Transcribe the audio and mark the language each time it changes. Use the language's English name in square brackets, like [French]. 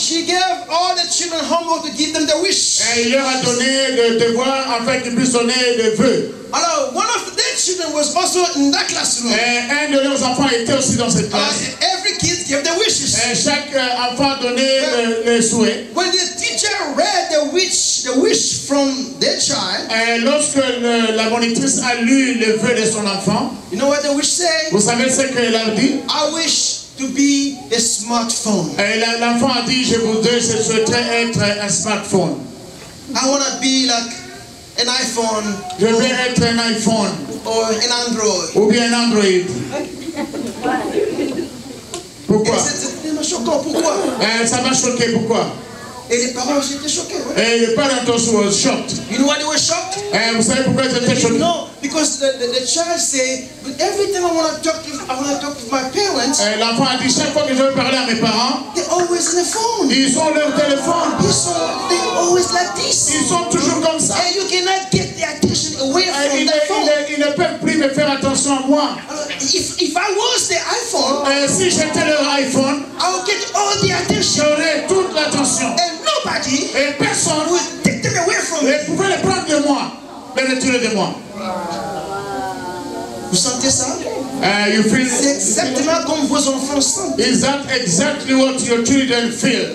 [English] She gave all the children homework to give them the wish. [French] Il leur a donné le devoir afin qu'ils puissent donner le vœu. [English] Alors, one of their children was also in that classroom. [French] Un de leurs enfants était aussi dans cette classe. [English] Every kid gave their wishes. [French] Chaque enfant donnait le souhait. [English] When the teacher read the wish from their child, [French] lorsque la monitrice a lu le vœu de son enfant, [English] you know what the wish said? [French] Vous savez ce qu'elle a dit? [English] I wish to be a smartphone. [French] L'enfant a dit, je souhaiterais être un smartphone. [English] I want to be like an iPhone. [French] Je veux être un iPhone. [English] Or an Android. [French] Ou bien un Android. Pourquoi? C'est tellement choquant. Pourquoi? Ça m'a choqué. Pourquoi? Et les parents étaient choqués. Et les parents aussi [English] were shocked. You know why they were shocked? [French] Vous savez pourquoi ils étaient choqués? [English] No, because the child said, but every time I want to talk to my parents. [French] L'enfant a dit, chaque fois que je veux parler à mes parents, [English] they're always on the phone. [French] Ils ont leur téléphone. [English] They're always like this. [French] Ils sont toujours comme ça. [English] And you cannot get the attention away from the phone. [French] Ils ne peuvent plus me faire attention à moi. [English] If I was the iPhone, [French] si j'étais leur iPhone, [English] I would get all the attention. [French] J'aurais toute l'attention. [English] And nobody [French] et personne [English] would take them away from me. [French] Pouvait les prendre de moi, les retirer de moi. Vous sentez ça? C'est exactement comme vos enfants sentent. [English] Is that exactly what your children feel?